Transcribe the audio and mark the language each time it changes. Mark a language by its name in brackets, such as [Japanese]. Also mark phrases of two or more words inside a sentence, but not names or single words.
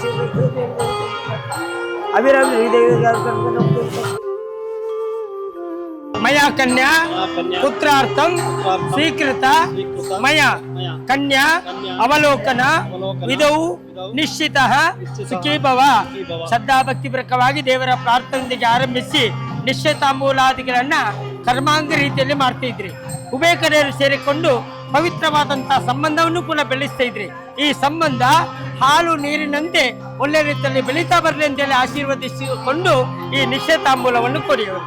[Sanskrit] मया कन्या पुत्रार्थं स्वीकृता मया कन्या अवलोकन विदौ निश्चितः सुखी भव. [Kannada] ಶ್ರದ್ಧಾ ಭಕ್ತಿ ಪ್ರಕವಾಗಿ ದೇವರ ಪ್ರಾರ್ಥನೆಗೆ ಆರಂಭಿಸಿ ನಿಶ್ಚಿತಾಂಬೂಲಾದಿಗಳನ್ನ ಕರ್ಮಾಂಗ ರೀತಿಯಲ್ಲಿ ಮಾಡ್ತಾ ಇದ್ರಿ. ಉಭಯಕಡೆಯರು ಸೇರಿಕೊಂಡು ಪವಿತ್ರವಾದಂತಹ ಸಂಬಂಧವನ್ನು ಕೂಡ ಬೆಳೆಸ್ತಾ ಇದ್ರಿ. ಈ ಸಂಬಂಧ ಹಾಲು ನೀರಿನಂತೆ ಒಳ್ಳೆ ರೀತಿಯಲ್ಲಿ ಬೆಳೀತಾ ಬರಲಿ ಅಂತೇಳಿ ಆಶೀರ್ವದಿಸಿಕೊಂಡು ಈ ನಿಶ್ಚಿತಾಂಬೂಲವನ್ನು ಕೊಡಿಯವರು.